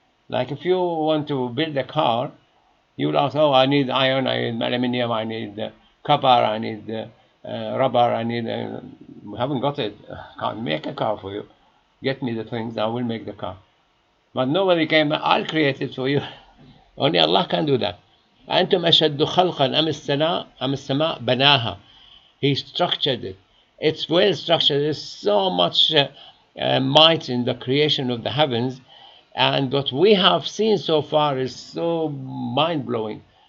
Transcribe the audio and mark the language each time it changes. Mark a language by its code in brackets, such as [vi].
[en] Like if you want to build a car, you will ask, I need iron, I need aluminium, I need copper, I need rubber, I need, we haven't got it, can't make a car for you. Get me the things, I will make the car. But nobody came, I'll create it for you. Only Allah can do that. [ar] أنتم أشد خلقا أم السماء بناها. [en] He structured it. It's well structured. There's so much might in the creation of the heavens, and what we have seen so far is so mind-blowing.